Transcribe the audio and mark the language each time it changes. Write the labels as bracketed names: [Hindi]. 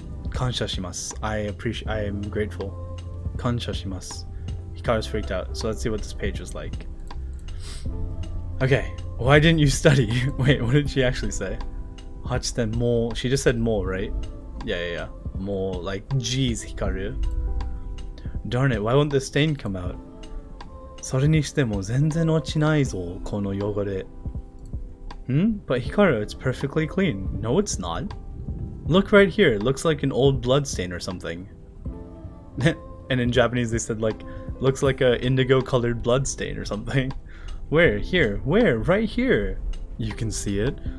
[Japanese] 感謝します. [English] I am grateful. 感謝します.Hikaru's freaked out. So let's see what this page was like. Okay. Why didn't you study? Wait, what did she actually say? 8点 more. She just said more, right? Yeah. More like, geez, Hikaru. Darn it, why won't the stain come out? [Japanese] それにしても全然落ちないぞ、この汚れ. [English] But Hikaru, it's perfectly clean. No, it's not. Look right here. It looks like an old blood stain or something. And in Japanese they said like, looks like a indigo colored blood stain or something. Where? Here. Where? Right here. You can see it.